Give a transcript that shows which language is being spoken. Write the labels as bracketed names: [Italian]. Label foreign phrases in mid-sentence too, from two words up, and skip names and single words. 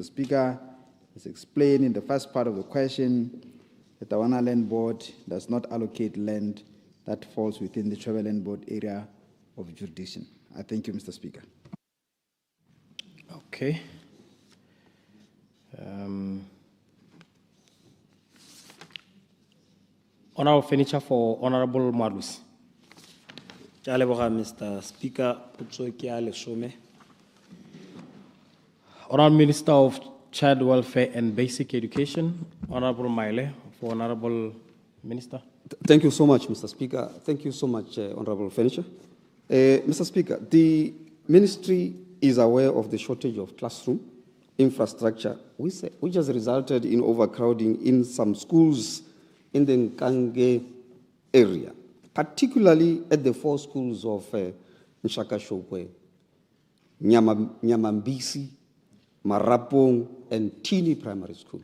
[English] Speaker, as explained in the first part of the question, the Tawana Land Board does not allocate land that falls within the Tribal Land Board area of jurisdiction. I thank you, Mr. Speaker. Okay. Honorable Furniture for Honorable Marlus. [Tswana] Ke a leboga, Mr. Speaker, potso ke a lesome. [English] Honorable Minister of Child Welfare and Basic Education, Honorable Maile, for Honorable Minister. Thank you so much, Mr. Speaker. Thank you so much, Honorable Furniture. Mr. Speaker, the ministry is aware of the shortage of classroom infrastructure, which has resulted in overcrowding in some schools in the Nkange area, particularly at the 4 schools of Nshakashokwe, Nyamambisi, Marapong, and Tini Primary School.